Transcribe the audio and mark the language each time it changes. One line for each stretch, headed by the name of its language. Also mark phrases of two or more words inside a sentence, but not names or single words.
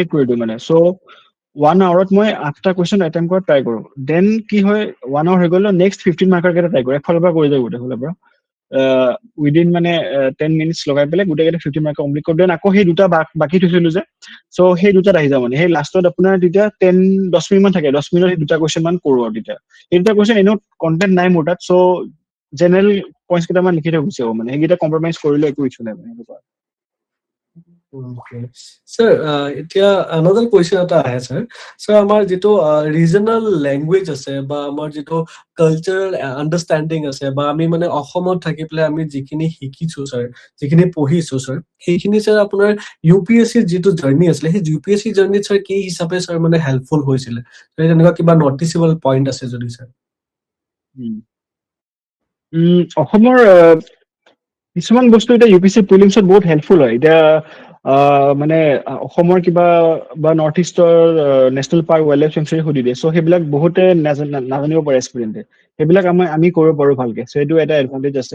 Assamese: এলিমিনেট কৰি দিওঁ মানে চ' 1 আৱাৰত মই 8টা
English: question attempt
Assamese: কৰাত ট্ৰাই কৰো, দেন কি হয় 1 আৱাৰ হৈ গ'ল, নেক্সট 15 মাৰ্কাৰ কেইটা ট্ৰাই কৰো, একফালৰ পৰা কৰি যাওঁ গোটেইফালৰ পৰা উইদিন মানে 10 মিনিটছ লগাই পেলাই গোটেইকেইটা 15
English: mark complete
Assamese: কৰোঁ, দেন আকৌ সেই দুটা বাকী থৈছিলো যে, চ' সেই দুটাত আহি যাওঁ মানে, সেই লাষ্টত আপোনাৰ তেতিয়া 10 মিনিট মান থাকে, 10 মিনিটত সেই দুটা কুৱেশ্যন মান কৰো আৰু তেতিয়া সেই দুটা কুৱেশ্যন এনেও কণ্টেন্ট নাই মোৰ তাত, চ'
English: general points
Assamese: কেইটামান লিখি থৈ গুচি আহো মানে, সেইকেইটা কম্প্ৰমাইজ কৰিলে একো ইছ্যু নাই মানে এনেকুৱা।
English: Okay. Sir, এতিয়া another question
Assamese: এটা আহে
English: sir.
Assamese: Sir, আমাৰ যিটো
English: regional language
Assamese: আছে বা আমাৰ যিটো
English: cultural understanding
Assamese: আছে বা আমি মানে অসমত থাকি পেলাই আমি যিখিনি শিকিছো sir, যিখিনি পঢ়িছো sir, সেইখিনি sir আপোনাৰ UPSC যিটো জাৰ্নি আছিলে, সেই UPSC জাৰ্নিত sir কি হিচাপে sir মানে helpful হৈছিলে? তেনেকুৱা কিবা
English: noticeable point
Assamese: আছে যদি sir? অসমৰ কিছুমান বস্তু এতিয়া UPSC প্ৰিলিমছত বহুত হেল্পফুল হয়। এতিয়া মানে অসমৰ কিবা বা
English: north eastৰ national park wild life sanctuary
Assamese: সুধি দিয়ে, চ' সেইবিলাক বহুতে নাজানিব পাৰে এক্সপিৰিয়েণ্টে, সেইবিলাক আমি কৰিব পাৰো ভালকে, চ' সেইটো এটা এডভান্টেজ আছে।